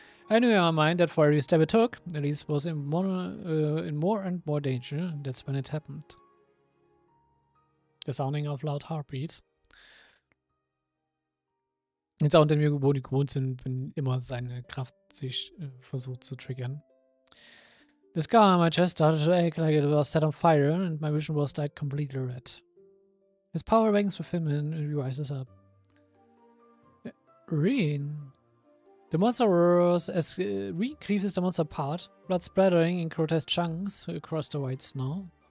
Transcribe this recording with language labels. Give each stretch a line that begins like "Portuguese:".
English: I knew in my mind that for every step it took, Elise was in more and more danger, and that's when it happened. The sounding of loud heartbeats.
German: Den Sound, den wir gewohnt sind, wenn immer seine Kraft sich versucht zu triggern.
English: The scar on my chest started to ache like it was set on fire, and my vision was dyed completely red. His power bangs with him and he rises up. Reen. The monster roars as Reen cleaves the monster apart, blood splattering in grotesque chunks across the white snow.